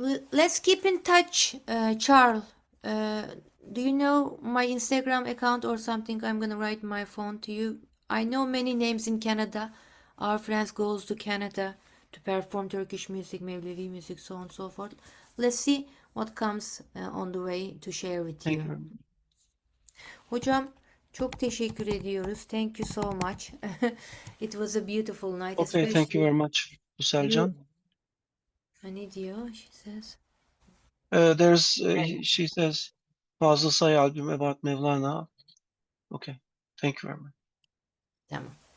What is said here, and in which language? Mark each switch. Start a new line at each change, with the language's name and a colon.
English: Let's keep in touch, Charles. Do you know my Instagram account or something? I'm gonna write my phone to you. I know many names in Canada. Our friends goes to Canada to perform Turkish music, Mevlevi music, so on and so forth. Let's see what comes on the way to share with Thank you. you very much.
Turkish: Hocam çok teşekkür ediyoruz.
English: Thank you so much. It was a beautiful night. Okay, thank you very much, Uselcan.
Turkish: Ne diyor?
English: She says. She says, Fazıl Say album about Mevlana. Okay, thank you very much.
Turkish: Tamam.